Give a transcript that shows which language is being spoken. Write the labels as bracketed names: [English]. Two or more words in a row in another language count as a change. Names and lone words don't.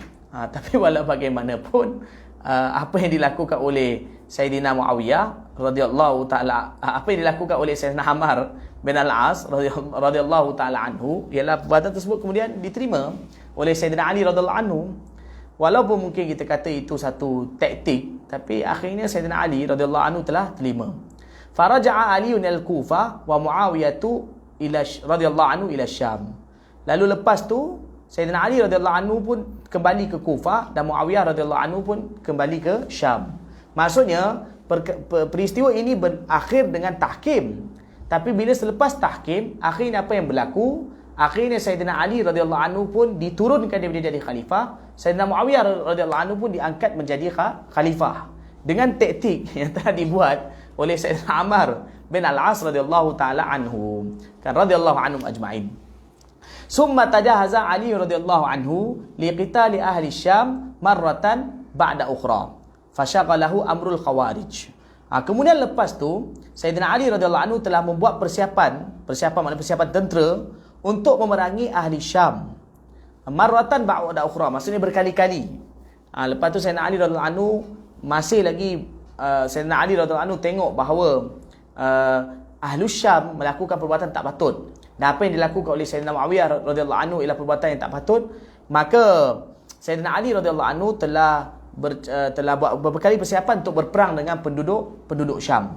[Malay] Tapi walau bagaimanapun, apa yang dilakukan oleh Sayyidina Muawiyah [Arabic] رضي الله تعالى, [Malay] apa yang dilakukan oleh Sayyidina Ammar bin Al-As [Arabic] رضي الله تعالى عنه, [Malay] ialah perbuatan tersebut kemudian diterima oleh Sayyidina Ali [Arabic] رضي الله عنه. [Malay] Walaupun mungkin kita kata itu satu taktik, tapi akhirnya Sayyidina Ali [Arabic] رضي الله عنه [Malay] telah terima. [Arabic] فرجع علي الكوفة ومعاوية رضي الله عنه إلى الشام. [Malay] Lalu lepas tu Sayyidina Ali [Arabic] رضي الله عنه [Malay] pun kembali ke Kufah dan Muawiyah [Arabic] رضي الله عنه [Malay] pun kembali ke Syam. Maksudnya peristiwa ini berakhir dengan tahkim. Tapi bila selepas tahkim, akhirnya apa yang berlaku? Akhirnya Sayyidina Ali [Arabic] رضي الله عنه [Malay] pun diturunkan daripada jadi khalifah. Sayyidina Muawiyah [Arabic] رضي الله عنه [Malay] pun diangkat menjadi khalifah dengan taktik yang telah dibuat oleh Sayyidina Ammar bin Al-As [Arabic] رضي الله تعالى عنه, [Malay] kan [Arabic] رضي الله عنهم أجمعين. ثم تجهز علي رضي الله عنه لقتال أهل الشام مرة بعد أخرى فشغله أمر الخوارج. [Malay] Kemudian lepas tu Sayyidina Ali [Arabic] رضي الله عنه [Malay] telah membuat persiapan maknanya persiapan tentera untuk memerangi ahli Syam. [Arabic] مرة بعد أخرى, [Malay] maksudnya berkali-kali. Lepas tu Sayyidina Ali [Arabic] رضي الله عنه [Malay] masih lagi Sayyidina Ali [Arabic] رضي الله عنه [Malay] tengok bahawa ahli Syam melakukan perbuatan tak patut. Dan apa yang dilakukan oleh Sayyidina Muawiyah [Arabic] رضي الله عنه [Malay] ialah perbuatan yang tak patut. Maka Sayyidina Ali [Arabic] رضي الله عنه [Malay] telah buat berkali persiapan untuk berperang dengan penduduk Syam.